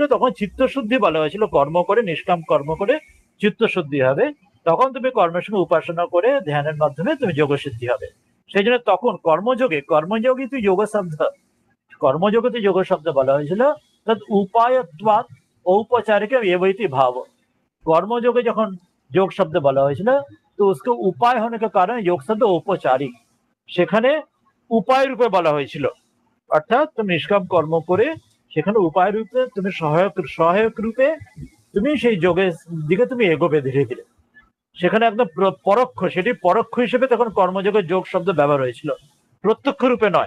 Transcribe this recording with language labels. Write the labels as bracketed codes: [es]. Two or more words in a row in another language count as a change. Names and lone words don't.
[bn] তখন চিত্তশুদ্ধি বলা হয়েছিল, কর্ম করে নিষ্কাম কর্ম করে চিত্তশুদ্ধি হবে, তখন তুমি কর্মের সঙ্গে উপাসনা করে ধ্যানের মাধ্যমে তুমি যোগসিদ্ধি হবে। সেই জন্য তখন কর্মযোগে তুই যোগ শব্দ, কর্মযোগে তুই যোগ শব্দ বলা হয়েছিল। [sa] তদ উপায়ত্বাৎ औपचारिक एवैति भाव, [bn] কর্মযোগে যখন যোগ শব্দ বলা হয়েছিল, তো [hi] उसको उपाय होने के कारण [bn] যোগ শব্দ औपचारिक, সেখানে উপায় রূপে বলা হয়েছিল। অর্থাৎ তুমি নিষ্কাম কর্ম করে সেখানে উপায় রূপে তুমি সহায়ক রূপে তুমি সেই যোগের দিকে তুমি এগোবে ধীরে ধীরে, সেখানে একদম পরোক্ষ, সেটি পরোক্ষ হিসেবে তখন কর্মযোগের যোগ শব্দ ব্যবহার হয়েছিল, প্রত্যক্ষ রূপে নয়।